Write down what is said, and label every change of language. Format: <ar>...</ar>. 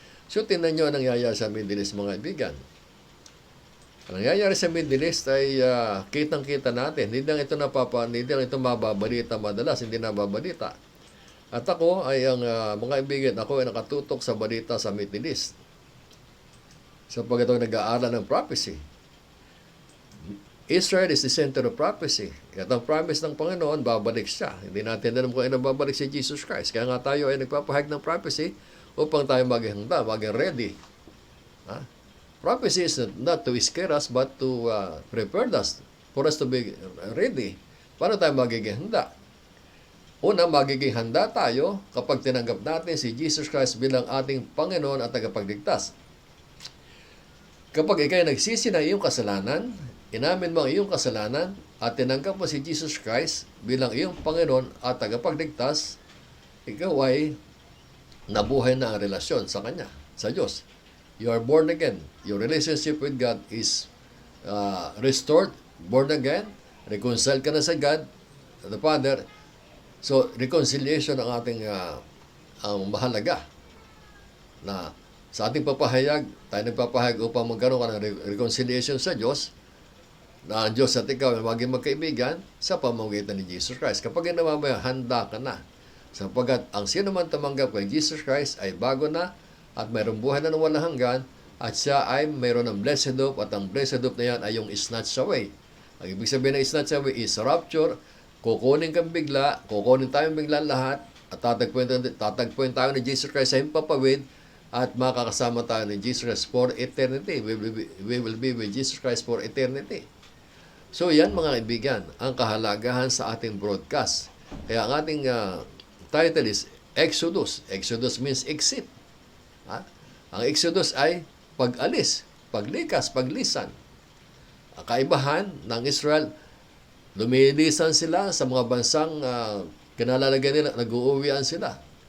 <tl>So, tingnan nyo ang nangyayari sa Middle East, mga kaibigan. Ang nangyayari sa Middle East ay kitang-kita natin. Hindi lang ito mababalita madalas, hindi nababalita. At ako ay mga kaibigan, ako ay nakatutok sa balita sa Middle East. Sapagkat ako nag-aaral ng prophecy.</tl> <en>Israel is the center of prophecy.</en> <tl>At ang promise ng Panginoon, babalik siya. Hindi natin alam kung ano babalik si Jesus Christ. Kaya nga tayo ay nagpapahayag ng prophecy upang tayo maging handa, maging ready.</tl> <en>Prophecy is not to scare us, but to prepare us, for us to be ready.</en> <tl>Paano tayo magiging handa? Una, magiging handa tayo kapag tinanggap natin si Jesus Christ bilang ating Panginoon at tagapagligtas. Kapag ikay nagsisi na iyong kasalanan, inamin mo ang iyong kasalanan at tinanggap mo si Jesus Christ bilang iyong Panginoon at tagapagligtas, ikaw ay nabuhay na ang relasyon sa Kanya, sa Diyos.</tl> <en>You are born again. Your relationship with God is restored, born again, reconciled</en> <tl>ka na sa</tl> <en>God, the Father.</en> <tl>So, reconciliation ang ating ang mahalaga na sa ating papahayag, tayo nagpapahayag upang magkaroon ka ng reconciliation sa Diyos, na ang Diyos at ikaw ay maging magkaibigan sa pamamagitan ni Jesus Christ. Kapag ginawa mo yan, handa ka na. Sapagkat ang sino man tumanggap kay Jesus Christ ay bago na at mayroong buhay na walang hanggan at siya ay mayroon ng blessed hope at ang blessed hope na yan ay yung snatch away. Ang ibig sabihin ng snatch away</tl> <en>is rapture.</en> <tl>Kukunin kang bigla, kukunin tayong bigla lahat at tatagpuin tayo ni Jesus Christ sa himpapawid at makakasama tayo ni Jesus Christ</tl> <en>for eternity. We will be with Jesus Christ for eternity.</en> <tl>So yan, mga kaibigan, ang kahalagahan sa ating broadcast. Kaya ang ating</tl> <en>title is Exodus. Exodus means exit.</en> <tl>Ang Exodus ay pag-alis, paglikas, paglisan. Ang kaibahan ng Israel, lumilisan sila sa mga bansang kinalalagyan nila, nag-uuwian sila.</tl>